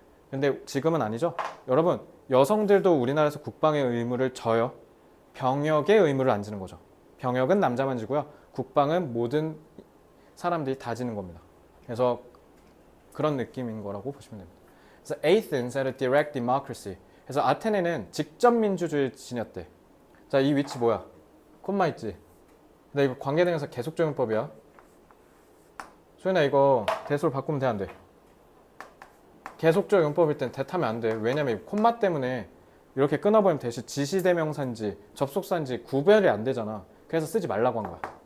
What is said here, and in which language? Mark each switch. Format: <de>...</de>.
<ko>근데 지금은 아니죠. 여러분, 여성들도 우리나라에서 국방의 의무를 져요. 병역의 의무를 안 지는 거죠. 병역은 남자만 지고요. 국방은 모든 사람들이 다 지는 겁니다. 그래서 그런 느낌인 거라고 보시면 됩니다. 그래서</ko> <en>Athens had a direct democracy.</en> <ko>그래서 아테네는 직접 민주주의를 지녔대. 자, 이 위치 뭐야? 콤마 있지? 근데 이거 관계대명사 계속적용법이야. 소연아, 이거 대소를 바꾸면 돼, 안 돼? 계속적용법일 땐 대타면 안 돼. 왜냐면 이 콤마 때문에 이렇게 끊어버리면 대신 지시대명사인지 접속사인지 구별이 안 되잖아. 그래서 쓰지 말라고 한 거야.</ko>